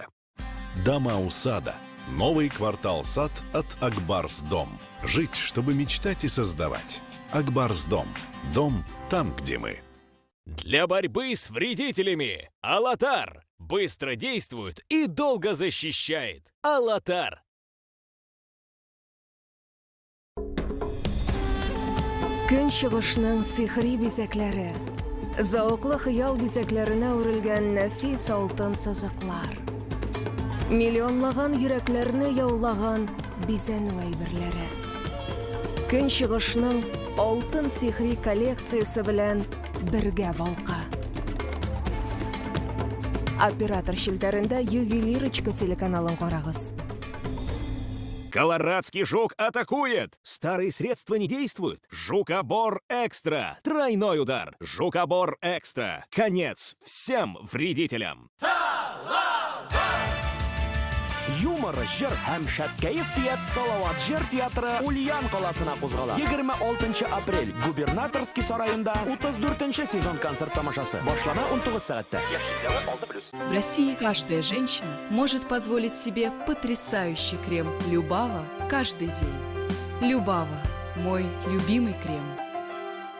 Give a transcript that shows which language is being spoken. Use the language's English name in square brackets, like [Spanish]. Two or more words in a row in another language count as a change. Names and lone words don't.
[Russian] Дома у сада. Новый квартал сад от Акбарс Дом. Жить, чтобы мечтать и создавать. Акбарс Дом. Дом там, где мы. Для борьбы с вредителями. Алатар. Быстро действует и долго защищает. Алатар. [Tatar] Көн чыгышның сихри бизәкләре. Зауыклы хыял бизәкләренә үрелгән нәфис алтын сызыклар. Миллионлаган йөрәкләрне яулаган бизәнү әйберләре. Көн чыгышның алтын сихри коллекциясе белән бергә балка. Оператор шелтәрендә Ювелирочка телеканалын карагыз. [Russian] Колорадский жук атакует! Старые средства не действуют. Жукобор Экстра. Тройной удар. Жукобор Экстра. Конец всем вредителям. [Tatar] Юмор, җыр һәм шәткәев Салават җыр театры Ульян каласына кузгала. 26 апрель губернаторский сараенда 34-нче сезон концерт тамашасы. Башлана 19 сәгатьтә. [Russian] В России каждая женщина может позволить себе потрясающий крем Любава каждый день. Любава – мой любимый крем.